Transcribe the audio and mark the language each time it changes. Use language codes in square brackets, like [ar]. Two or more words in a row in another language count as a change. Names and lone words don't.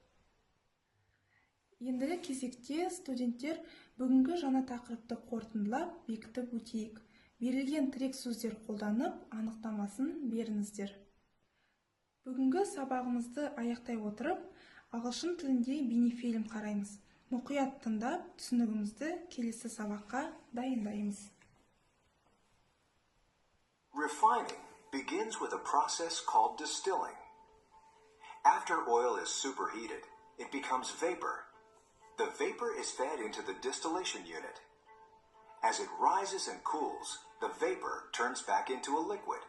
[kk] Ендігі кезекте студенттер бүгінгі жаңа тақырыпты қорытындылап бекітіп өтейік. Берілген тірек сөздер қолданып, анықтамасын беріңіздер. Бүгінгі сабағымызды аяқтай отырып, ағылшын тілінде бейнефильм қараймыз. Мұқият тыңдап, түсінігімізді келесі сабаққа дайындаймыз. [en] Refining begins with a process called distilling. After oil is superheated, it becomes vapor. The vapor is fed into the distillation unit. As it rises and cools, the vapor turns back into a liquid.